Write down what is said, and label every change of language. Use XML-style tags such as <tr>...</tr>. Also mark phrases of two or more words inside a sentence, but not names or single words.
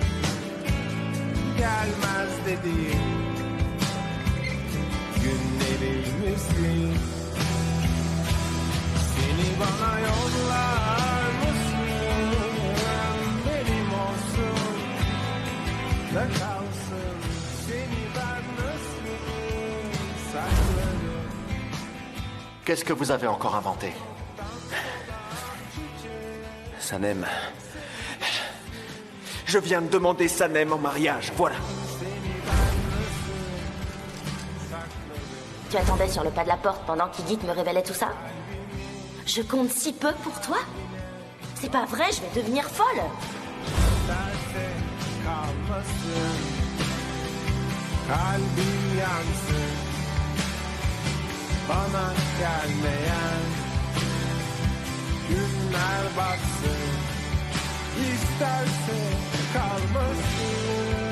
<tr>Gelmez dediğim günlerimizin. Seni bana yollar mısın? Benim olsun da kalsın. Seni ben nasıl saklarım?</tr> <fr>Qu'est-ce que vous avez encore inventé? Sanem. Je viens de demander Sanem en mariage, voilà. Tu attendais sur le pas de la porte pendant qu'Igit me révélait tout ça? Je compte si peu pour toi? C'est pas vrai, je vais devenir folle!</fr> <tr>Kalbim yansın, bana gelmeyen günler batsın, isterse kalmasın.</tr>